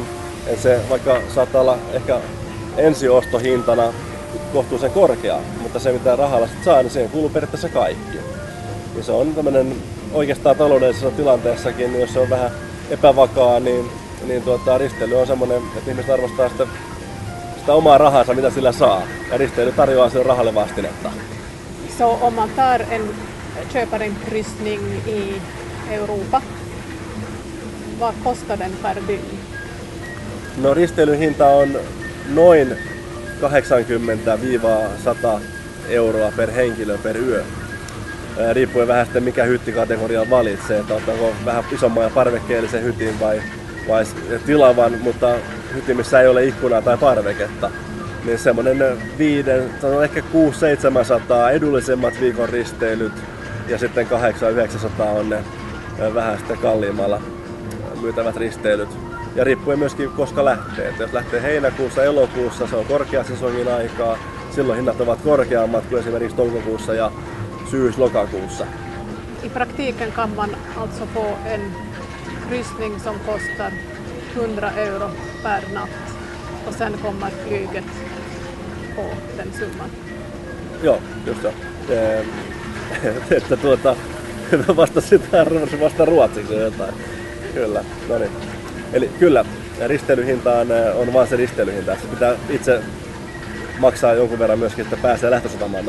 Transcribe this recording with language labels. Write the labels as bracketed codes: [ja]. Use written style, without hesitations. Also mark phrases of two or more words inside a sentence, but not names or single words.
[fi] Et se vaikka saattaa olla ehkä ensiostohintana kohtuullisen korkea, mutta se mitä rahalla sitten saa, niin siihen kuuluu periaatteessa kaikki. Ja se on tämmöinen oikeastaan taloudellisessa tilanteessakin, jos se on vähän epävakaa, niin risteily on semmoinen, että ihmiset arvostaa sitä omaa rahansa, mitä sillä saa. Ja risteily tarjoaa sen rahalle vastinetta. [sv] Så om man köper en kryssning i Europa, vad kostar den per dygn? [fi] No risteilyn hinta on noin 80-100 euroa per henkilö per yö. Riippuen vähän sitten mikä hyttikategoria valitsee, että otetaanko vähän isomman ja parvekkeellisen hytin vai tilavan, mutta hytin missä ei ole ikkunaa tai parveketta. Niin semmonen ehkä 600-700 edullisemmat viikon risteilyt ja sitten 800-900 on ne vähän sitten kalliimmalla myytävät risteilyt. Ja riippuen myöskin koska lähtee. Jos lähtee heinäkuussa, elokuussa, se on korkeasesongin aikaa. Silloin hinnat ovat korkeammat kuin esimerkiksi toukokuussa ja syys-lokakuussa. [sv] I praktiken kan man alltså få en kryssning som kostar 100 euro per natt och sen kommer flyget på den summan. [fi] Joo, just se. Että vasta ruotsiksi jotain. Kyllä, no niin. Eli kyllä, risteilyhintaan on vaan se risteilyhinta. Se pitää itse maksaa jonkun verran myöskin, että pääsee lähtösatamaan.